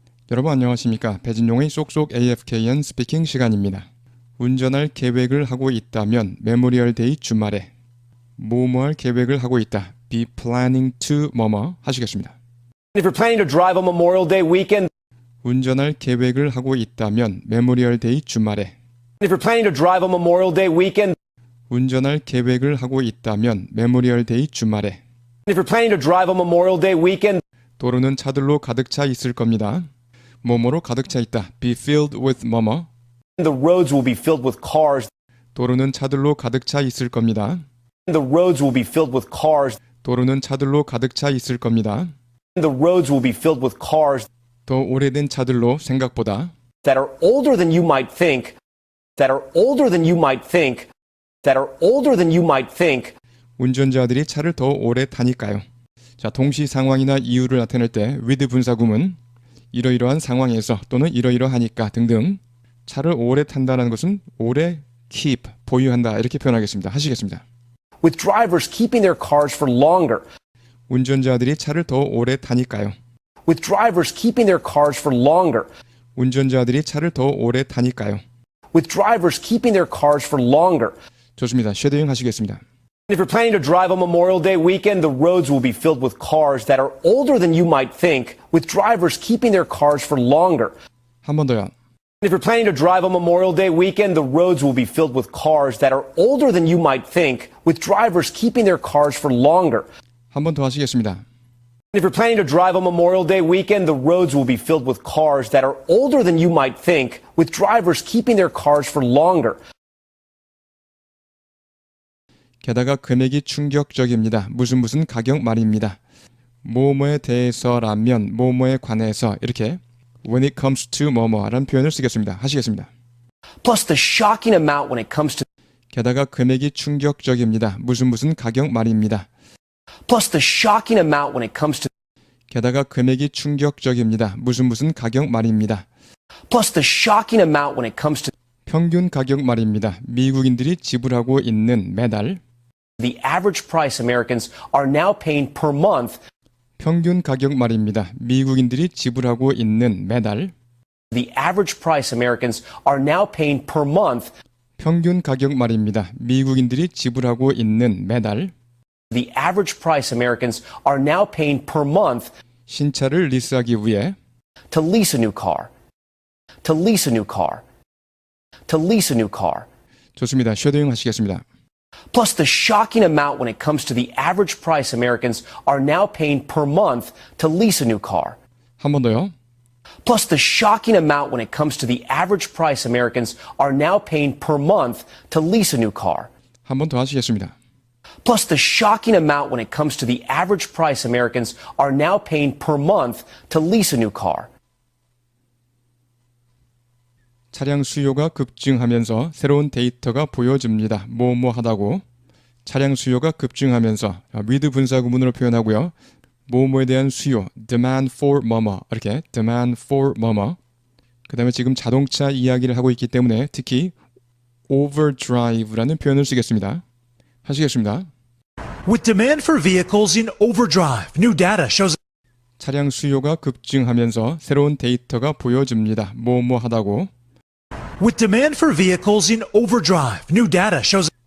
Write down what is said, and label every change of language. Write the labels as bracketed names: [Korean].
[Korean] 여러분 안녕하십니까? 배진용의 쏙쏙 AFKN 스피킹 시간입니다. 운전할 계획을 하고 있다면 메모리얼 데이 주말에 뭐뭐할 계획을 하고 있다. [English] be planning to [Korean] 뭐뭐 하시겠습니다. [English] If you're planning to drive on Memorial Day weekend, [Korean] 운전할 계획을 하고 있다면 메모리얼 데이 주말에 [English] if you're planning to drive on Memorial Day weekend, [Korean] 운전할 계획을 하고 있다면 메모리얼 데이 주말에 [English] if you're planning to drive on Memorial Day weekend, [Korean] 도로는 차들로 가득 차 있을 겁니다. 뭐뭐로 가득 차 있다. [English] be filled with 뭐뭐. the roads will be filled with cars. [Korean] 도로는 차들로 가득 차 있을 겁니다. [English] The roads will be filled with cars. [Korean] 도로는 차들로 가득 차 있을 겁니다. [English] The roads will be filled with cars [Korean] 더 오래된 차들로 생각보다 [English] that are older than you might think. That are older than you might think. That are older than you might think. [Korean] 운전자들이 차를 더 오래 타니까요. 자, 동시 상황이나 이유를 나타낼 때 with 분사구문 이러이러한 상황에서 또는 이러이러하니까 등등 차를 오래 탄다는 것은 오래 keep, 보유한다 이렇게 표현하겠습니다. 하시겠습니다. [English] With drivers keeping their cars for longer. [Korean] 운전자들이 차를 더 오래 타니까요. [English] With drivers keeping their cars for longer. [Korean] 운전자들이 차를 더 오래 타니까요. [English] With drivers keeping their cars for longer. [Korean] 좋습니다. 쉐도잉 하시겠습니다. [English] If you're planning to drive on Memorial Day weekend, the roads will be filled with cars that are older than you might think, with drivers keeping their cars for longer. [Korean] 한 번 더요. [English] If you're planning to drive on Memorial Day weekend, the roads will be filled with cars that are older than you might think, with drivers keeping their cars for longer. [Korean] 한 번 더 하시겠습니다. [English] If you're planning to drive on Memorial Day weekend, the roads will be filled with cars that are older than you might think, with drivers keeping their cars for longer. [Korean] 게다가 금액이 충격적입니다. 무슨 가격 말입니다. 뭐뭐에 대해서라면 뭐뭐에 관해서 이렇게 [English] when it comes to [Korean] 뭐뭐라는 표현을 쓰겠습니다. 하시겠습니다. [English] Plus the shocking amount when it comes to [Korean] 게다가 금액이 충격적입니다. 무슨 가격 말입니다. [English] plus the shocking amount when it comes to [Korean] 게다가 금액이 충격적입니다. 무슨 가격 말입니다. [English] plus the shocking amount when it comes to [Korean] 평균 가격 말입니다. 미국인들이 지불하고 있는 매달 [English] the average price Americans are now paying per month. [Korean] 평균 가격 말입니다. 미국인들이 지불하고 있는 매달 [English] The average price Americans are now paying per month. [Korean] 평균 가격 말입니다. 미국인들이 지불하고 있는 매달 [English] The average price Americans are now paying per month [Korean] 신차를 리스하기 위해 [English] to lease a new car. To lease a new car. To lease a new car. [Korean] 좋습니다. 쉐도잉 하시겠습니다. [English] Plus the shocking amount when it comes to the average price Americans are now paying per month to lease a new car. [Korean] 한 번 더요. [English] Plus the shocking amount when it comes to the average price Americans are now paying per month to lease a new car. [Korean] 한 번 더 하시겠습니다. [English] Plus the shocking amount when it comes to the average price Americans are now paying per month to lease a new car. [Korean] 차량 수요가 급증하면서 새로운 데이터가 보여집니다. 뭐뭐하다고. 차량 수요가 급증하면서 with 분사 구문으로 표현하고요. 뭐뭐에 대한 수요, [English] demand for [Korean] 뭐뭐 이렇게 demand for 뭐뭐. 그 다음에 지금 자동차 이야기를 하고 있기 때문에 특히 overdrive라는 표현을 쓰겠습니다. 하시겠습니다. [English] With demand for vehicles in overdrive, new data shows [Korean] 차량 수요가 급증하면서 새로운 데이터가 보여집니다. 뭐뭐하다고. [English] With demand for vehicles in overdrive, new data shows